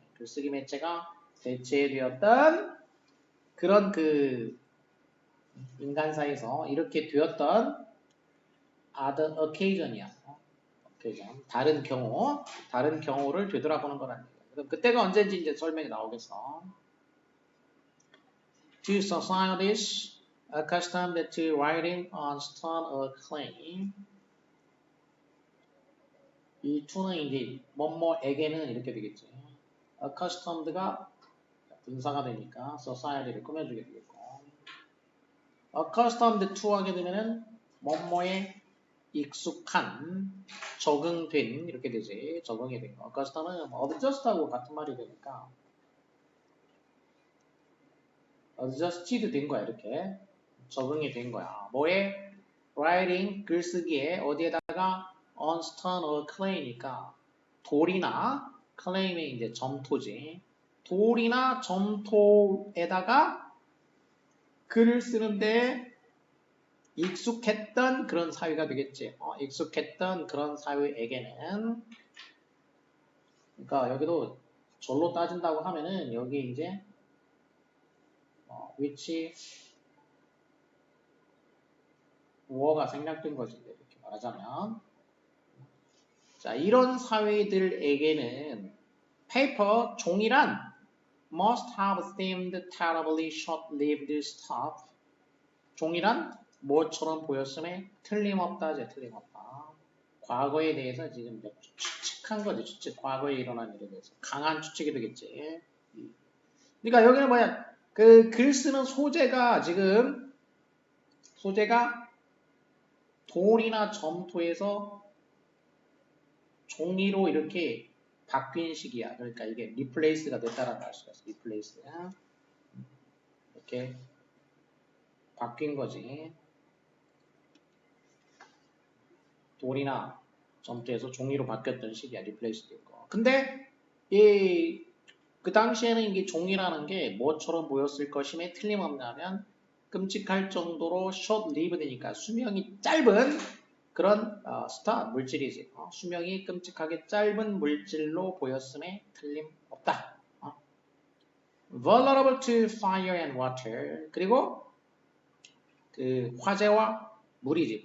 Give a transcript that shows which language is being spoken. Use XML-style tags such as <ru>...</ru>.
<ko>글쓰기 매체가 대체되었던 그런 그 인간사에서 이렇게 되었던</ko> <en>other occasion</en> <ko>이야. 다른 경우를 되돌아보는 거라는 얘기야. 그럼 그때가 언제인지 이제 설명이 나오겠어.</ko> <en>Two societies accustomed to writing on stone or clay.</en> <ko>이 to는 이제 뭐뭐에게는 이렇게 되겠지. accustomed가 분사가 되니까 society를 꾸며주게 되겠고, accustomed to 하게 되면은 뭐뭐에 익숙한, 적응된 이렇게 되지. 적응이 된 거. accustomed는 adjust하고 같은 말이 되니까 adjusted 된 거야. 이렇게 적응이 된 거야. 뭐에? writing 글쓰기에 어디에다가</ko> <en>on stone or clay</en> <ko>니까 돌이나 clay이 이제 점토지. 돌이나 점토에다가 글을 쓰는데 익숙했던 그런 사회가 되겠지. 익숙했던 그런 사회에게는, 그러니까 여기도 절로 따진다고 하면은 여기 이제 which 워가 생략된 거지. 이렇게 말하자면, 자, 이런 사회들에게는</ko> <en>paper</en> <ko>종이란</ko> <en>must have seemed terribly short-lived stuff.</en> <ko>종이란 뭐처럼 보였음에 틀림없다. 틀림없다. 과거에 대해서 지금 추측한 거지. 추측. 과거에 일어난 일에 대해서. 강한 추측이 되겠지. 그러니까 여기는 뭐야. 그 글 쓰는 소재가 지금 돌이나 점토에서 종이로 이렇게 바뀐 시기야. 그러니까 이게 replace가 됐다라는 알 수가 있어. replace. 이렇게 바뀐 거지. 돌이나 점토에서 종이로 바뀌었던 시기야. replace 된 거. 근데 그 당시에는 이게 종이라는 게 뭐처럼 보였을 것임에 틀림없냐면 끔찍할 정도로 short-lived니까 수명이 짧은 그런 물질이지. 수명이 끔찍하게 짧은 물질로 보였음에 틀림없다.</ko> <en>vulnerable to fire and water.</en> <ko>그리고 그 화재와 물이지.</ko>